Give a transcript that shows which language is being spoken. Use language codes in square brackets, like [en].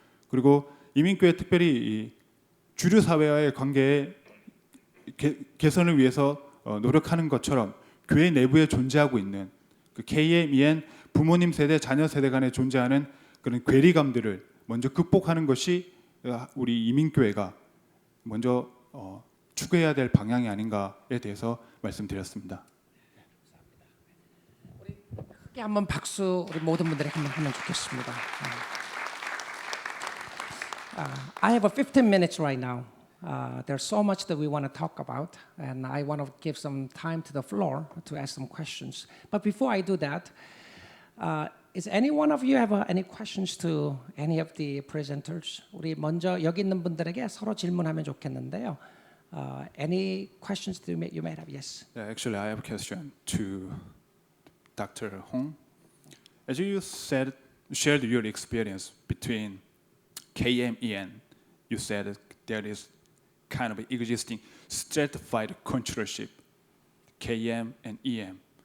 [ko] 그리고 이민교회 특별히 이 주류 사회와의 관계의 개선을 위해서 노력하는 것처럼 교회 내부에 존재하고 있는 그 KM, 부모님 세대, 자녀 세대 간에 존재하는 그런 괴리감들을 먼저 극복하는 것이 우리 이민교회가 먼저 추구해야 될 방향이 아닌가에 대해서 말씀드렸습니다. 우리 크게 한번 박수 우리 모든 분들에게 한번 하면 좋겠습니다. [en] I have 15 minutes right now. There's so much that we want to talk about, and I want to give some time to the floor to ask some questions. But before I do that, is any one of you have any questions to any of the presenters? [ko] 우리 먼저 여기 있는 분들에게 서로 질문하면 좋겠는데요. [en] Any questions that you may have? Yes. Yeah, actually, I have a question to Dr. Hong. As you shared your experience between KM, EN, you said that there is kind of existing stratified controllership, KM and EM.